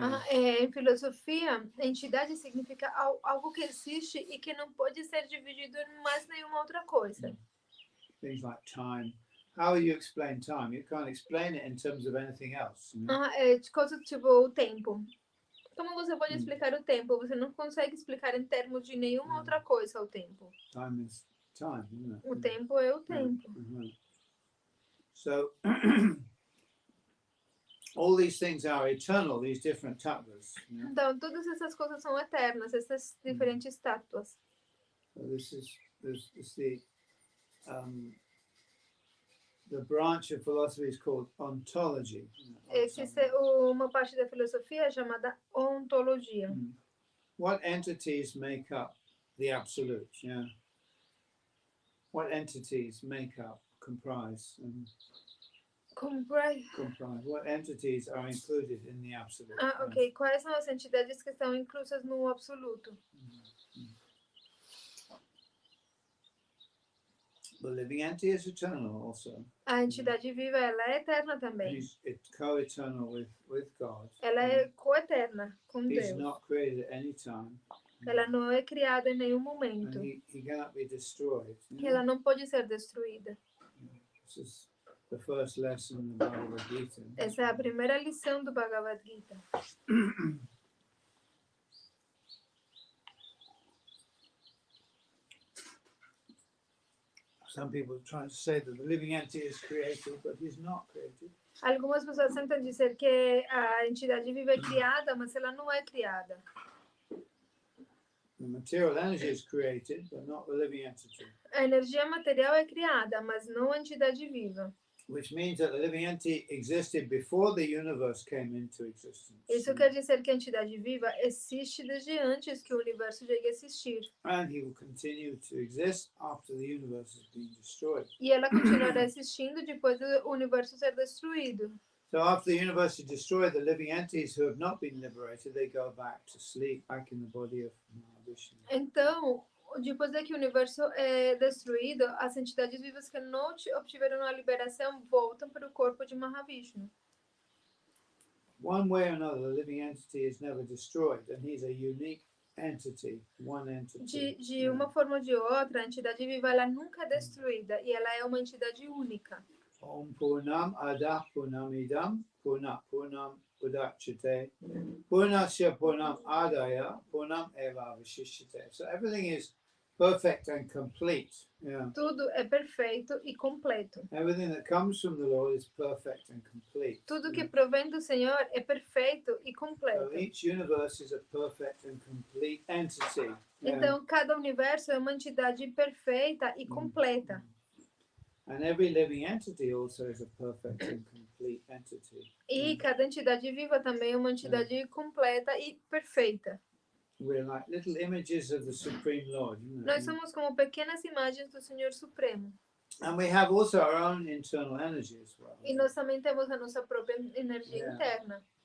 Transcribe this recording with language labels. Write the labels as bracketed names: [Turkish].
[Portuguese] Em filosofia, entidade significa algo que existe e que não pode ser dividido em mais nenhuma outra coisa. [English] Things like time. How you explain time? You can't explain it in terms of anything else. [Portuguese] Coisas tipo o tempo. Como você pode explicar o tempo? Você não consegue explicar em termos de nenhuma outra coisa o tempo. [English] Time is time, isn't it? [Portuguese] O tempo é o tempo. [English] So all these things are eternal, these different tattvas. [Portuguese] Então, todas essas coisas são eternas, essas diferentes tátuas. [English] So this is the branch of philosophy is called ontology. [Portuguese] Existe uma parte da filosofia chamada ontologia. [English] What entities make up the absolute? Yeah. What entities make up, comprise? Comprise. What entities are included in the absolute? Ok. [Portuguese] Quais são as entidades que estão inclusas no absoluto? [English] The living entity is eternal also. [Portuguese] A entidade viva, ela é eterna também. [English] It's co-eternal with God. [Portuguese] Ela é coeterna com [English] He's [Portuguese] Deus. [English] not created at any time. [Portuguese] Ela não é criada em nenhum momento. [English] And he cannot be destroyed. [Portuguese] E ela não pode ser destruída. [English] This is the first lesson in the Bhagavad Gita. [Portuguese] Essa é a primeira lição do Bhagavad Gita. [English] Some people try to say that the living entity is created, but he's not created. [Portuguese] Algumas pessoas tentam dizer que a entidade viva é criada, mas ela não é criada. [English] The material energy is created, but not the living entity. [Portuguese] A energia material é criada, mas não a entidade viva. [English] Which means that the living entity existed before the universe came into existence. [Portuguese] Isso quer dizer que a entidade viva existe desde antes que o universo chegue a existir. [English] And he will continue to exist after the universe has been destroyed. [Portuguese] E ela continuará existindo depois do universo ser destruído. [English] So after the universe is destroyed, the living entities who have not been liberated, they go back to sleep, back in the body of Vishnu. [Portuguese] Então, depois de que o universo é destruído, as entidades vivas que não obtiveram a liberação voltam para o corpo de Mahavishnu. [English] One way or another, the living entity is never destroyed, and he's a unique entity, one entity. [Portuguese] De uma forma ou de outra, a entidade viva ela nunca é destruída e ela é uma entidade única. [Sanskrit] Om Purnam Adah Purnamidam Purnat Purnam Udachyate Purnasya Purnam Adaya Purnam Eva Vishishyate. [English] So everything is perfect and complete. Yeah. [Portuguese] Tudo é perfeito e completo. [English] Everything that comes from the Lord is perfect and complete. [Portuguese] Tudo que provém do Senhor é perfeito e completo. [English] So each universe is a perfect and complete entity. [Portuguese] Então, cada universo é uma entidade perfeita e completa. [English] And every living entity also is a perfect and complete entity. [Portuguese] E cada entidade viva também é uma entidade completa e perfeita. [English] We're like little images of the Supreme Lord. [Portuguese] Nós somos como pequenas imagens do Senhor Supremo. [English] And we have also our own internal energy as well. [Portuguese] E nós também temos a nossa própria energia interna.